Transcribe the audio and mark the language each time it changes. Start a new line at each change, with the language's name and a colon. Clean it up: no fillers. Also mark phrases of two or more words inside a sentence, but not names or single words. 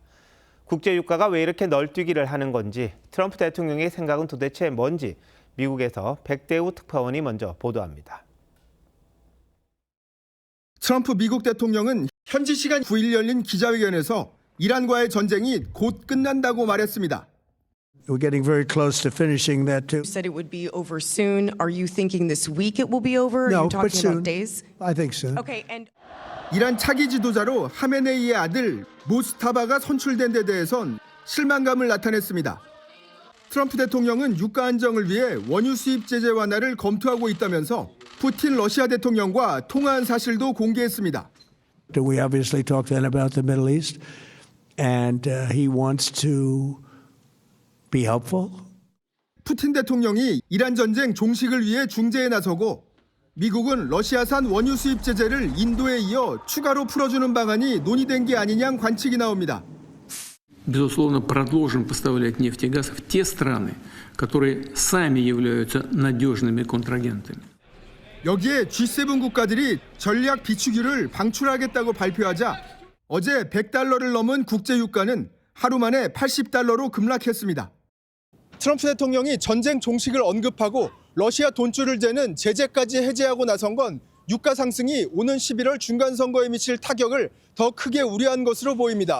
Korean: 국제 유가가 왜 이렇게 널뛰기를 하는 건지, 트럼프 대통령의 생각은 도대체 뭔지 미국에서 백대우 특파원이 먼저 보도합니다. 트럼프 미국 대통령은 현지 시간 9일 열린 기자회견에서 이란과의 전쟁이 곧 끝난다고 말했습니다.
English: We're getting very close to finishing that too. You said it would be over soon. Are you thinking this week it will be over? No, Are you but talking soon. about days? I think soon. Okay, and
Korean: 이란 차기 지도자로 하메네이의 아들 모스타바가 선출된 데 대해선 실망감을 나타냈습니다. 트럼프 대통령은 유가 안정을 위해 원유 수입 제재 완화를 검토하고 있다면서 푸틴 러시아 대통령과 통화한 사실도 공개했습니다.
English: We obviously talked then about the Middle East, and he wants to be helpful.
Korean: 푸틴 대통령이 이란 전쟁 종식을 위해 중재에 나서고 미국은 러시아산 원유 수입 제재를 인도에 이어 추가로 풀어주는 방안이 논의된 게 아니냐는 관측이 나옵니다.
Russian: Безусловно, продолжим поставлять нефть и газ в те страны, которые сами являются надежными контрагентами.
Korean: 여기에 G7 국가들이 전략 비축유를 방출하겠다고 발표하자 어제 100달러를 넘은 국제 유가는 하루 만에 80달러로 급락했습니다. 트럼프 대통령이 전쟁 종식을 언급하고 러시아 돈줄을 재는 제재까지 해제하고 나선 건 유가 상승이 오는 11월 중간선거에 미칠 타격을 더 크게 우려한 것으로 보입니다.